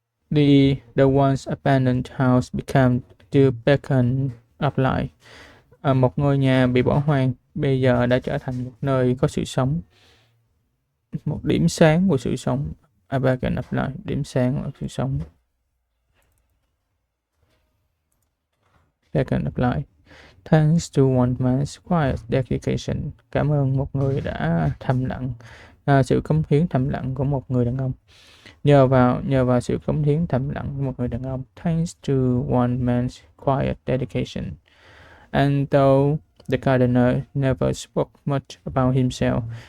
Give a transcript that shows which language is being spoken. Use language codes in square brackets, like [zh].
[en] The once abandoned house became the beacon of light. [vi] Một ngôi nhà bị bỏ hoang bây giờ đã trở thành một nơi có sự sống, một điểm sáng của sự sống. [en] A beacon of light, [vi] điểm sáng của sự sống. [en] Beacon of light. Thanks to one man's quiet dedication. [vi] Cảm ơn một người đã thầm lặng, sự cống hiến thầm lặng của một người đàn ông. Nhờ vào sự cống hiến thầm lặng của một người đàn ông. [en] Thanks to one man's quiet dedication. And though the gardener never spoke much about himself.